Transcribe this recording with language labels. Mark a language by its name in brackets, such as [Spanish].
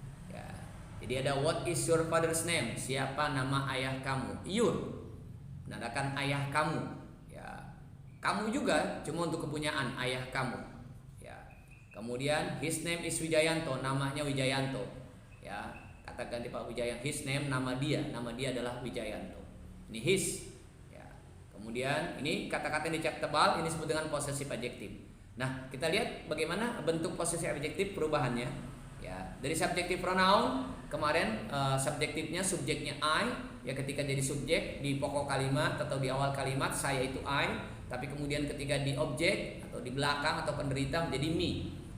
[Indonesian] Ya, jadi ada [English] what is your father's name? [Indonesian] Siapa nama ayah kamu? Your, menandakan ayah kamu. Ya, kamu juga cuma untuk kepunyaan ayah kamu. Ya, kemudian [English] his name is Wijayanto, [Indonesian] namanya Wijayanto. Ya, kata ganti Pak Wijayanto. His name, nama dia adalah Wijayanto. Ini his. Ya, kemudian ini kata-kata yang dicap tebal, ini disebut dengan possessive adjective. Nah, kita lihat bagaimana bentuk posisi adjektif perubahannya. Ya, dari subjektif pronoun kemarin subjektifnya subjeknya I, ya, ketika jadi subjek di pokok kalimat atau di awal kalimat saya itu I, tapi kemudian ketika di objek atau di belakang atau penderita menjadi me.